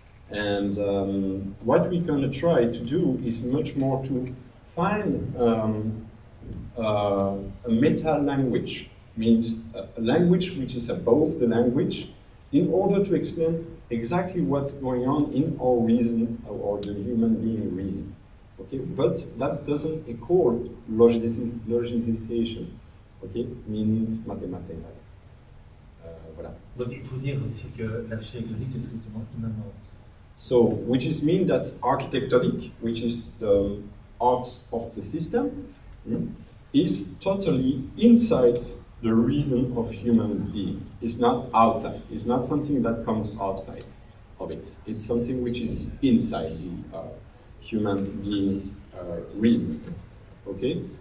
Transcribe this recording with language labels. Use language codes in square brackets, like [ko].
[en] And what we're going to try to do is much more to find a meta-language, means a language which is above the language, in order to explain exactly what's going on in our reason, or the human being reason. Okay, but that doesn't equal logicization. Okay, means mathematics. [fr] Voilà. Donc il faut dire aussi que l'architectonique est strictement immanente. [en] So, which is mean that architectonic, which is the art of the system, is totally inside the reason of human being. It's not outside. It's not something that comes outside of it. It's something which is inside the human being reason. Okay?